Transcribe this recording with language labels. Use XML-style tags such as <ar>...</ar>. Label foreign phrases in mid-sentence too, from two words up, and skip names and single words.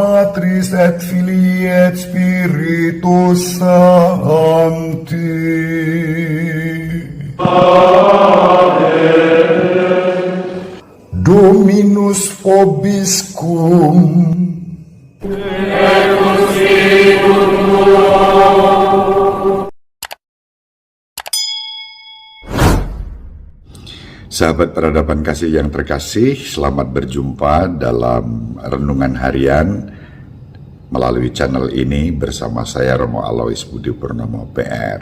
<la>Patris et Filii et Spiritus Sancti. Dominus vobiscum.</la> <id>Sahabat peradaban kasih yang terkasih, selamat berjumpa dalam Renungan Harian melalui channel ini bersama saya Romo Alois Budi Purnomo PR.</id>